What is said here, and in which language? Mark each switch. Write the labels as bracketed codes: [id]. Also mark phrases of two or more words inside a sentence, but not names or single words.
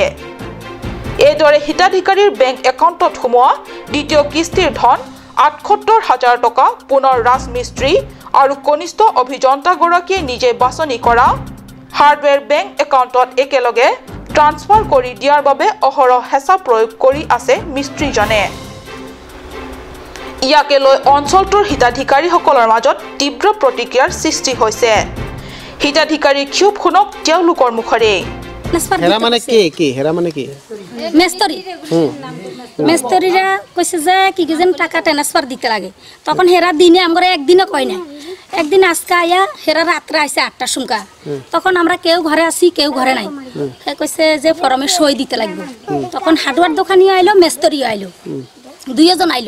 [as] এইদৰে হিতাধিকাৰীৰ [en] bank accountত [as] সোমোৱা দ্বিতীয় কিস্তিৰ ধন ৭৮,০০০ টকা পুনৰ ৰাজমিস্ত্ৰী আৰু কনিষ্ঠ অভিযন্তাগৰাকীয়ে নিজে বাছনি কৰা [en] hardware bank accountত [as] একেলগে ট্ৰান্সফাৰ কৰি দিয়াৰ বাবে অহৰহ হেঁচা প্ৰয়োগ কৰি আছে মিস্ত্ৰীজনে। ইয়াকে লৈ অঞ্চলটোৰ হিতাধিকাৰীসকলৰ মাজত তীব্ৰ প্ৰতিক্ৰিয়াৰ সৃষ্টি হৈছে। হিতাধিকাৰীৰ ক্ষোভ শুনক তেওঁলোকৰ মুখৰে। [bn] মেস্তরিরা কইছে যে কি যেন টাকা ট্রান্সফার দিতে লাগে, তখন হেরা দিনে আমরা একদিনও কই না। একদিন আজকে আয়া হেরা রাত্রে আইসে ৮টার সময়, তখন আমরা কেউ ঘরে আসি কেউ ঘরে নাই। সে কইছে যে ফরমে সই দিতে লাগবে। তখন হার্ডওয়ার দোকানিও আইলো, মেস্তরিও আইলো, দুইজন আইলো।